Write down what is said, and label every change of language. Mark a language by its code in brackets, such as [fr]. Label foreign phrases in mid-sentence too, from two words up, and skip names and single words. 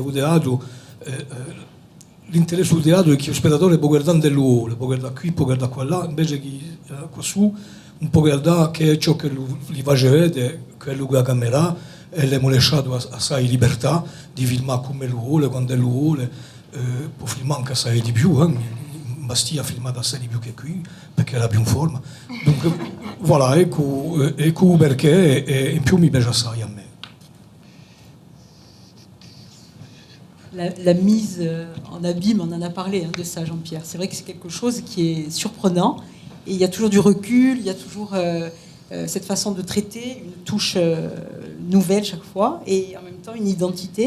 [it] un teatro l'interesse del teatro è che lo spettatore può guardare dell'uovo, può guardare qui, può guardare qua là, invece che qua su non può guardare che è ciò che gli fa vedere, quello che la camera e le ha lasciato assai libertà di filmare come lo vuole, quando lo vuole, può filmare anche assai di più, Bastia ha filmato assai di più che qui perché era più in forma. Dunque, voilà, ecco perché e in più mi piace assai a me. [fr] La mise en abîme, on en a parlé de ça, Jean-Pierre. C'est vrai que c'est quelque chose qui est surprenant. Et il y a toujours du recul, il y a toujours cette façon de traiter, une touche nouvelle chaque fois, et en même temps une identité.